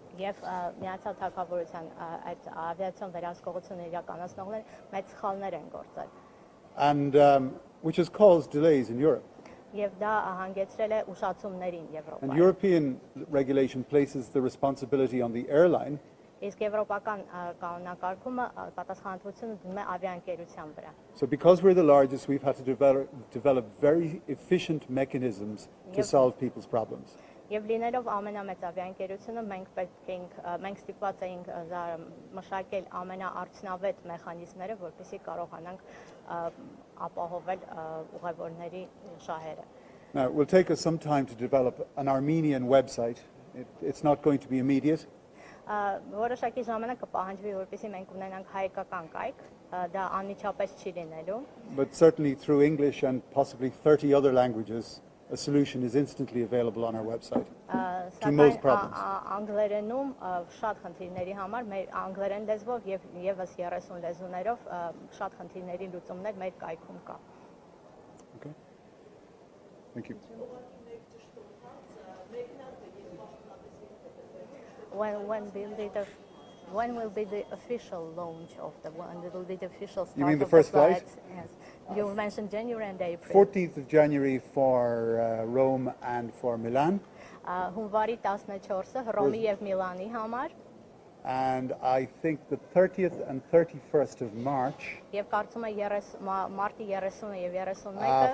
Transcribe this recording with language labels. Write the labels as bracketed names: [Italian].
[Armenian] Եվ միացյալ թագավորության այդ ավիացիոն վերահսկողությունը իրականացնողները մեծ սխալներ են գործել։ [English] And which has caused delays in Europe. [Armenian] Եվ դա հանգեցրել է ուշացումներին Եվրոպայում։ [English] And European regulation places the responsibility on the airline [Armenian] Իսկ եվրոպական կանոնակարգումը պատասխանատվությունը դնում է ավիաընկերության վրա։ [English] So because we're the largest, we've had to develop very efficient mechanisms to solve people's problems. [Armenian] Եվ լինելով ամենամեծ ավիաընկերությունը մենք ստիպված էինք մշակել ամենաարդյունավետ մեխանիզմները, որպեսզի կարողանանք ապահովել ուղևորների շահերը։ [English] Now, it will take us some time to develop an Armenian website. It's not going to be immediate. [Armenian] Որոշակի ժամանակ կպահանջվի, որպեսզի մենք ունենանք հայկական կայք, դա անմիջապես չի լինելու։ [English] But certainly through English and possibly 30 other languages, a solution is instantly available on our website to most problems. [Armenian] Անգլերենում շատ խնդիրների համար մեր անգլերեն լեզվով եւ եւս 30 լեզուներով շատ խնդիրների լուծումներ մեր կայքում կա։ [English] Okay. Thank you. When will be the official launch of the one? It will be the official start. You mean the of first the flight? Yes. You mentioned January and April. 14th of January for Rome and for Milan. [Armenian] Հունվարի 14-ը Հռոմի եւ Միլանի համար։ [English] And I think the 30th and 31st of March [Armenian] Եվ կարծում եմ մարտի 30-ը եւ 31-ը